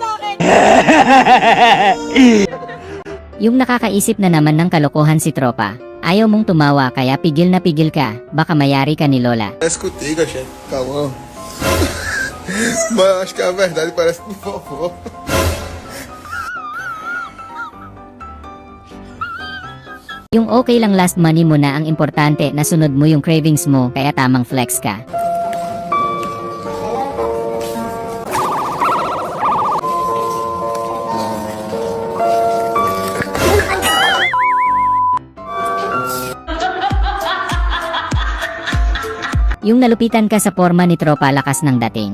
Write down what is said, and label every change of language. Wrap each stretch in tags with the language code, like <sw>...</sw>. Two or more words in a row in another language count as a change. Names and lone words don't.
<tl>Yung nakakaisip na naman ng kalokohan si tropa. Ayaw mong tumawa kaya pigil na pigil ka, baka mayari ka ni Lola.</tl> <pt>Parece contigo, gente. Calma. Mas acho que a verdade parece com vovô.</pt> <tl>Yung okay lang</tl> <en>last money</en> <tl>mo na ang importante na sunod mo yung cravings mo kaya tamang flex ka. Yung nalupitan ka sa forma ni tropa lakas ng dating.</tl>